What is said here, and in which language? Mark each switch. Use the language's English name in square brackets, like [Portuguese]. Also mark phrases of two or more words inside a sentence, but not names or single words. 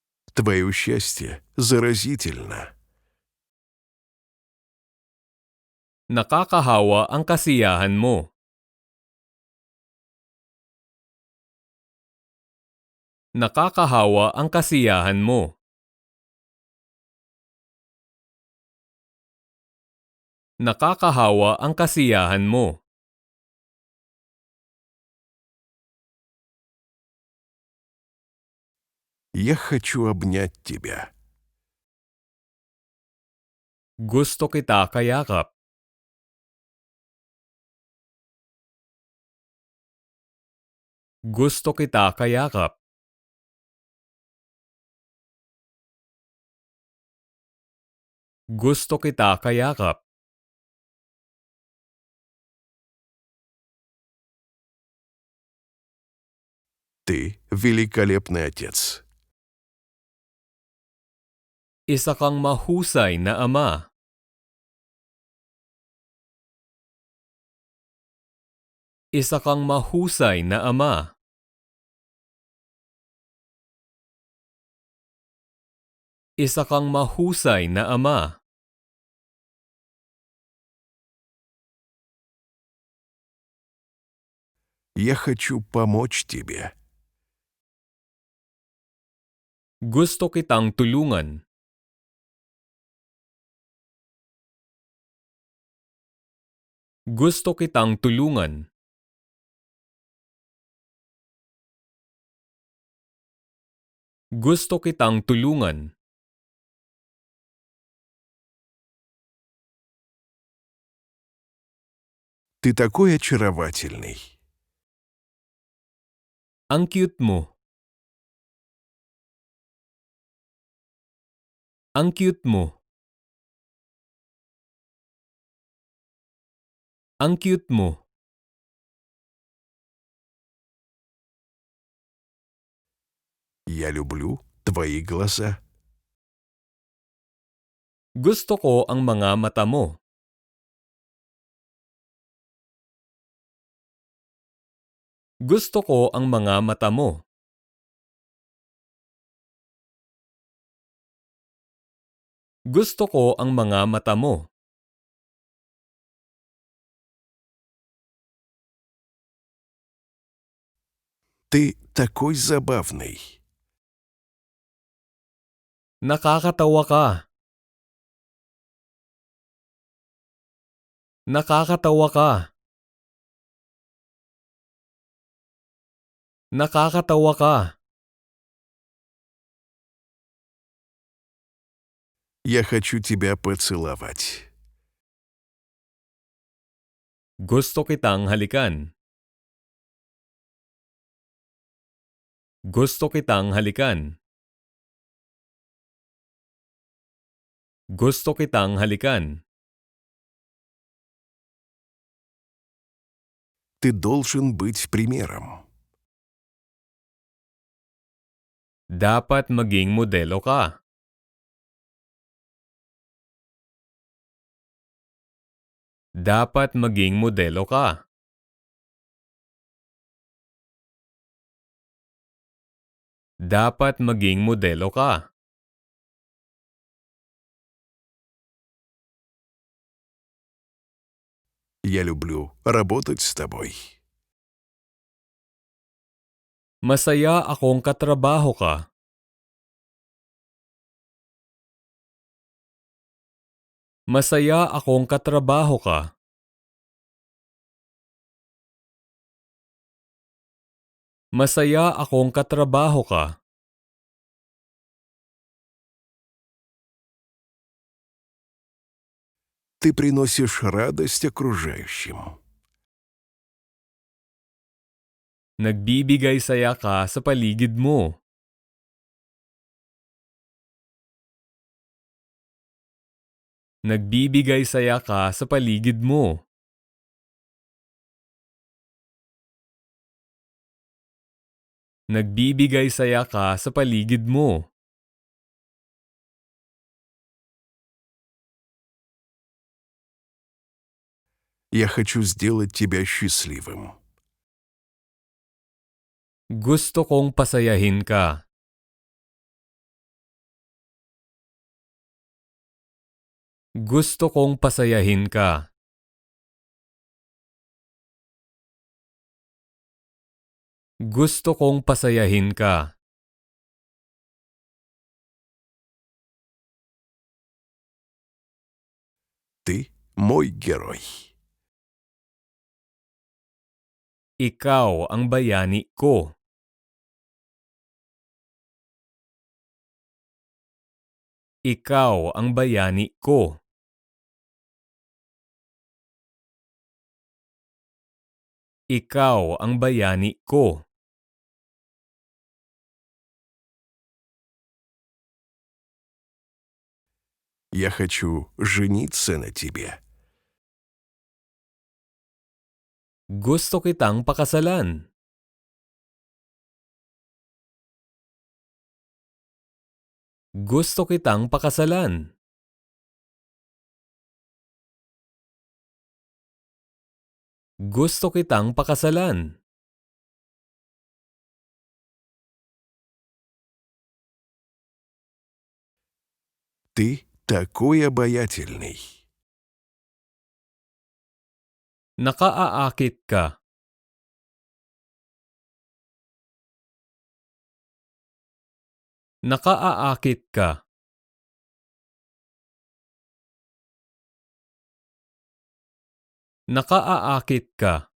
[Russian] Твое счастье заразительно. [Filipino] Nakakahawa ang kasiyahan mo. Nakakahawa ang kasiyahan mo. Nakakahawa ang kasiyahan mo. [Russian] Я хочу обнять тебя. [Filipino] Gusto kita kayakap. Gusto kita kayakap. Gusto kita kayakap. [Russian] Ты великолепный отец. [Filipino] Isa kang mahusay na ama. Isa kang mahusay na ama. Isa kang mahusay na ama. [Russian] Я хочу помочь тебе. [Filipino] Gusto kitang tulungan. Gusto kitang tulungan. Gusto kitang tulungan. [Russian] Ты такой очаровательный. [Filipino] Ang cute mo. Ang cute mo. Ang cute mo. [Russian] Я люблю твои глаза. [Filipino] Gusto ko ang mga mata mo. Gusto ko ang mga mata mo. Gusto ko ang mga mata mo. [Russian] Ты такой забавный. [Filipino] Nakakatawa ka. Nakakatawa ka. Nakakatawa ka. [Russian] Я хочу тебя поцеловать. [Filipino] Gusto kitang halikan. Gusto kitang halikan. Gusto kitang halikan. [Russian] Ты должен быть примером. [Filipino] Dapat maging modelo ka. Dapat maging modelo ka. Dapat maging modelo ka. [Russian] Я люблю работать с тобой. [Filipino] Masaya akong katrabaho ka. Masaya akong katrabaho ka. Masaya akong katrabaho ka. [Russian] Ты приносишь радость окружающим. [Filipino] Nagbibigay saya ka sa paligid mo. Nagbibigay saya ka sa paligid mo. Nagbibigay saya ka sa paligid mo. [Russian] Я хочу сделать тебя счастливым. [Filipino] Gusto kong pasayahin ka. Gusto kong pasayahin ka. Gusto kong pasayahin ka. [Russian] Ты мой герой. [Filipino] Ikaw ang bayani ko. Ikaw ang bayani ko. Ikaw ang bayani ko. [Russian] Я хочу жениться на тебе. [Filipino] Gusto kitang pakasalan. Gusto kitang pakasalan. Gusto kitang pakasalan. [Russian] Ты такой обаятельный. [Filipino] Nakaaakit ka. Nakaaakit ka. Nakaaakit ka.